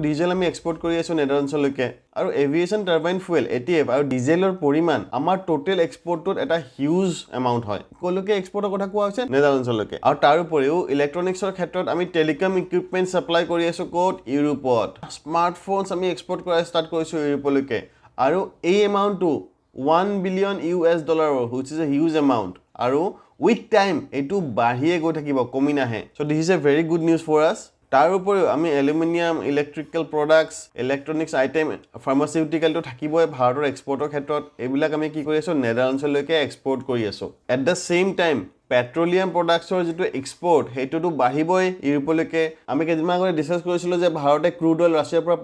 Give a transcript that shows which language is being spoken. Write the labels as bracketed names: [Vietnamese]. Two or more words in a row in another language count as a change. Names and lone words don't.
[Assamese] ডিজেল আমি এক্সপোর্ট কৰি আছো নেদাৰল্যান্ডছলৈকে আৰু [English] aviation turbine fuel [Assamese] ETF আৰু ডিজেলৰ পৰিমাণ আমাৰ টোটাল এক্সপোর্টত এটা [English] huge amount [Assamese] হয় কলকে এক্সপোর্টৰ কথা কোৱা হৈছে নেদাৰল্যান্ডছলৈকে আৰু তাৰ উপৰিও ইলেক্ট্ৰনিক্সৰ ক্ষেত্ৰত আমি [English] telecom equipment [Assamese] সাপ্লাই কৰি আছো কোড ইউৰোপত স্মাৰ্টফোনস আমি এক্সপোর্ট কৰা ষ্টাৰ্ট কৰিছো ইউৰোপলৈকে আৰু এই এমাউন্টটো [English] $1 billion which is a huge amount [Assamese] আৰু [English] with time [Assamese] এটো বাঢ়িয়ে গৈ থাকিব কমি নাহে [English] so this is a very good news for us [Assamese] তাৰ উপৰিও আমি [English] aluminium electrical products electronics item pharmaceutical [Assamese] তো থাকিবই ভাৰতৰ এক্সপোৰ্টৰ ক্ষেত্ৰত এইবিলাক আমি কি কৰি আছো নেদাৰল্যান্ডছলৈকে এক্সপোৰ্ট কৰি আছো [English] at the same time petroleum productsৰ [Assamese] যিটো এক্সপৰ্ট সেইটোতো বাঢ়িবই ইউৰোপলৈকে আমি কেইদিনমান আগতে ডিছকাছ কৰিছিলোঁ যে ভাৰতে [English] crude oil [Assamese] ৰাছিয়াৰ পৰা